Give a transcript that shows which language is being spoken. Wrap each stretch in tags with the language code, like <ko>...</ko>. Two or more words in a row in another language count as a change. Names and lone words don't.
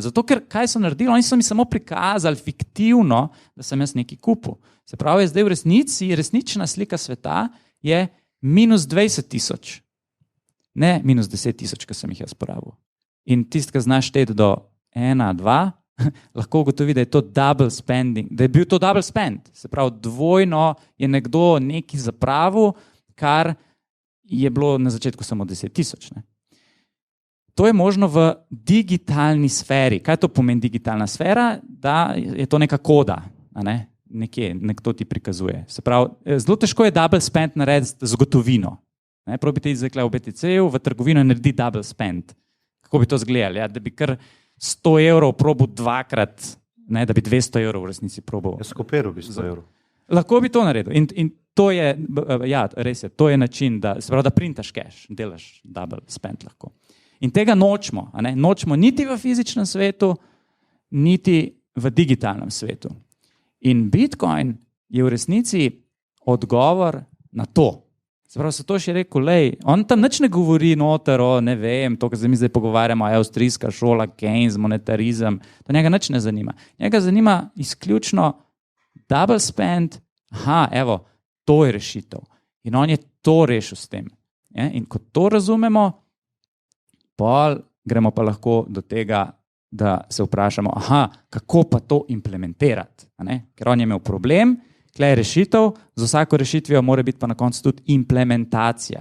<sl>Zato, ker kaj so naredili? Oni so mi samo prikazali fiktivno, da sem jaz nekaj kupil. Se pravi, zdaj v resnici, resnična slika sveta je minus 20,000. Ne minus 10,000, ki sem jih jaz porabil. In tisti, ki znaš šteti do 1, 2, lahko ugotovi, da je to</sl> <en>double spending,</en> <sl>da je bil to</sl> <en>double spend.</en> <sl>Se pravi, dvojno je nekdo nekaj zapravil, kar je bilo na začetku samo 10,000. To je možno v digitalni sferi. Kaj to pomeni digitalna sfera? Da je to neka koda, ne? Nekdo ti prikazuje. Se pravi, zelo težko je</sl> <en>double spend</en> <sl>narediti z gotovino. Prav bi te izrekla v BTC-ju, v trgovino naredi</sl> <en>double spend.</en> <sl>Kako bi to izgledali? Ja? Da bi kar 100 evrov probil dvakrat, ne? Da bi 200 evrov v resnici probil. Jaz kopiral bi 100 evrov. Lahko bi to naredil. In to je, ja, res je, to je način, da, se pravi, da printaš cash, delaš</sl> <en>double spend</en> <sl>lahko. In tega nočemo. Nočemo niti v fizičnem svetu, niti v digitalnem svetu. In Bitcoin je v resnici odgovor na to. Se pravi, Satoshi je rekel, lej, on tam nič ne govori noter o, ne vem, to, kar se mi zdaj pogovarjamo, avstrijska šola, Keynes, monetarizem, to njega nič ne zanima. Njega zanima izključno</sl> <en>double spend,</en> <sl>evo, to je rešitev. In on je to rešil s tem. In ko to razumemo, pol gremo pa lahko do tega, da se vprašamo, kako pa to implementirati. Ker on je imel problem, tukaj je rešitev, z vsako rešitvijo mora biti pa na koncu tudi implementacija.</sl>